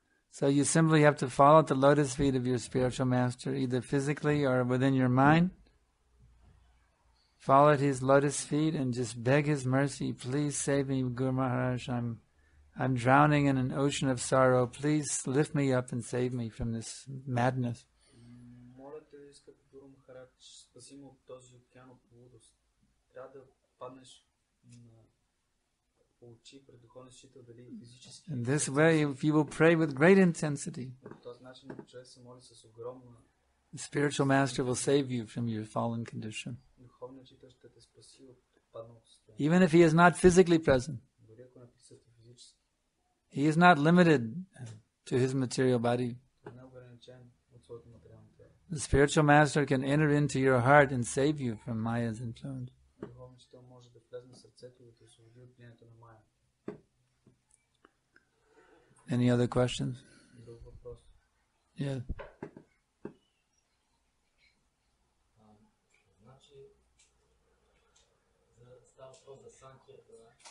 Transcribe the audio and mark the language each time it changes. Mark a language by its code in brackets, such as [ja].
[en] So you simply have to fall at the lotus feet of your spiritual master, either physically or within your mind. Fall at his lotus feet and just beg his mercy. Please save me, Guru Maharaj. I'm drowning in an ocean of sorrow. Please lift me up and save me from this madness. [bg] Моля те, скъпи Гуру Махарадж, спаси ме от този океан от лудост. Трябва да паднеш по очи пред духовния учител, дали физически. [en] In this way, if you will pray with great intensity, [bg] По този начин човек се моли с огромна. [en] the spiritual master will save you from your fallen condition. [bg] Духовният учител ще те спаси от падналото състояние. [en] Even if he is not physically present, [bg] Дори ако не присъства физически. [en] he is not limited to his material body. [bg] Не е ограничен от своето материално тяло. [en] The spiritual master can enter into your heart and save you from Maya's influence. [bg] Духовният учител може да влезе в сърцето и да те освободи от влиянието на Майя. [en] Any other questions? [bg] Друг въпрос. [en] Yeah. [bg] Значи, става въпрос за Санкиртана.